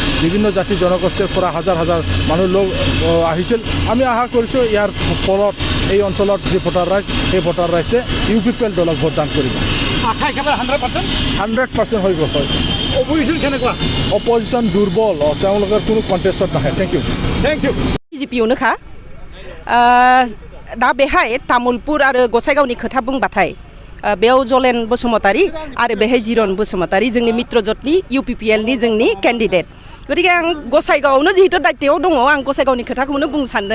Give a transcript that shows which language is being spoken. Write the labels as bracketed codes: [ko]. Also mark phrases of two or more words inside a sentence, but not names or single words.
[as] বিভিন্ন জাতি জনগোষ্ঠীৰ পৰা হাজাৰ হাজাৰ মানুহ লোক আহিছিল। আমি আশা কৰিছোঁ ইয়াৰ ফলত এই অঞ্চলত যি ভোটাৰ ৰাইজ সেই ভোটাৰ ৰাইজে ইউপিপিএল দলক ভোটদান কৰিব। 100% হৈ গ'ল। হয় অপজিশ্যন দুৰ্বল, তেওঁলোকৰ কোনো কণ্টেষ্টত নাহে। [en] thank you. [brx] बिजेपियावनोखा दा बेहाय तामुलपुर आरो गसाइगावनि खोथा बुंबाथाय बेयाव जलेन बसुमतारी आरो बेहाय जिरन बसुमतारी जोंनि मित्रजोटनि इउपिपिएलनि जोंनि केन्डिडेट। गतिके आं गसाइगावआवनो जिहेतु दायित्वआव दङ आं गसाइगावनि खोथाखौनो बुंनो सानदों।